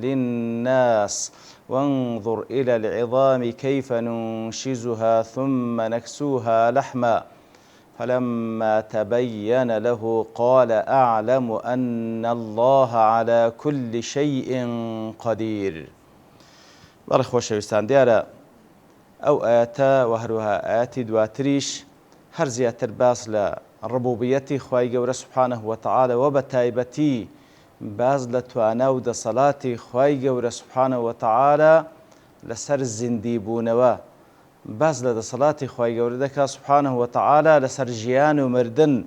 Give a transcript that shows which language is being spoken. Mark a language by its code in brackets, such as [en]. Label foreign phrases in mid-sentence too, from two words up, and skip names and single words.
[ar] للناس وانظر إلى العظام كيف ننشزها ثم نكسوها لحما فلما تبين له قال أعلم أن الله على كل شيء قدير. [ckb] بەڕێ خۆشەویستان، دیارە ئەو ئاەتە و هەروەها ئاەتی دواتریش هەر زیاتر باس لە ڕبوبیەتی خوای گەورە [ar] سوبحانەه وتەعالە [ckb] و بە تایبەتی باز لە توانا و دەسەڵاتی خوای گەورە [ar] سوبحانەه وتەعالە [ckb] لەسەر زیندی بوونەوە، باز لە دەسەڵاتی خوای گەورە دەکات [ar] سوبحانەه وتەعالە [ckb] لەسەر ژیان و مردن.